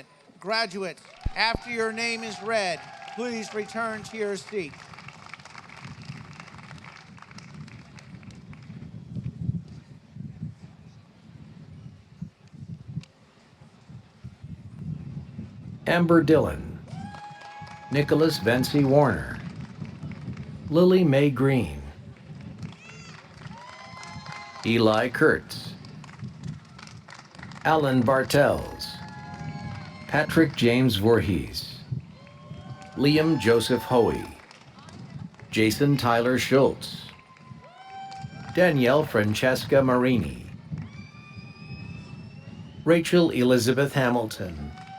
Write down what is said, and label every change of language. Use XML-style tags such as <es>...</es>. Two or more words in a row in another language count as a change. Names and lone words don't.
<en>Graduates, after your name is read, please return to your seat. Amber Dillon, Nicholas Vency Warner, Lily Mae Green, Eli Kurtz, Alan Bartels, Patrick James Voorhees, Liam Joseph Hoey, Jason Tyler Schultz, Danielle Francesca Marini, Rachel Elizabeth Hamilton,</en>